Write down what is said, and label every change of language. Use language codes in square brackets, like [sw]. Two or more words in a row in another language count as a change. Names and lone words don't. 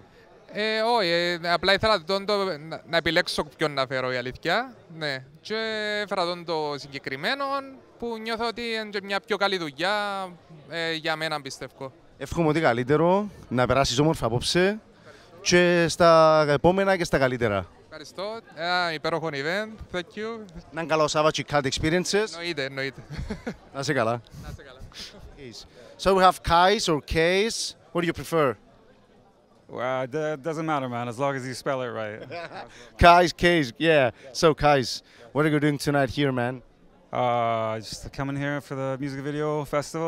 [el] Όχι, απλά ήθελα να επιλέξω ποιον να φέρω η αλήθεια. Ναι. Και έφερα το συγκεκριμένο που νιώθω ότι είναι και μια πιο καλή δουλειά για μένα, πιστεύω. Εύχομαι ότι καλύτερο, να περάσεις όμορφα απόψε και στα επόμενα και στα καλύτερα. Ευχαριστώ. Ένα υπέροχο event. [en] Thank you. [el] Να είναι καλό Σάββατο και κάτι experiences. Εννοείται. Να είσαι καλά. [en] So we have Kais or Kais. What do you prefer? It doesn't matter, man, as long as you spell it right. Kais, yeah. So Kais, what are you doing tonight here, man? Just coming here for the music video festival.